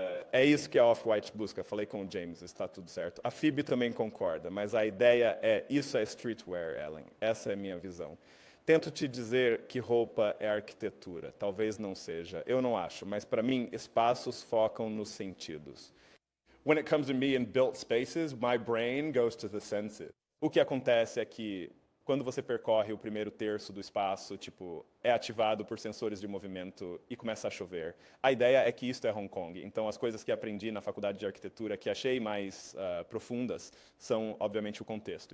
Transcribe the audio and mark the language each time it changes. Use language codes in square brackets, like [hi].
[pt] É isso que a Off-White busca. Falei com o James, está tudo certo. A Phoebe também concorda, mas a ideia isso é streetwear, Ellen. Essa é a minha visão. Tento te dizer que roupa é arquitetura. Talvez não seja. Eu não acho, mas para mim, espaços focam nos sentidos. [en] When it comes to me in built spaces, my brain goes to the senses. [pt] O que acontece é que quando você percorre o primeiro terço do espaço, tipo, é ativado por sensores de movimento e começa a chover. A ideia é que isto é Hong Kong. Então, as coisas que aprendi na faculdade de arquitetura que achei mais profundas são, obviamente, o contexto.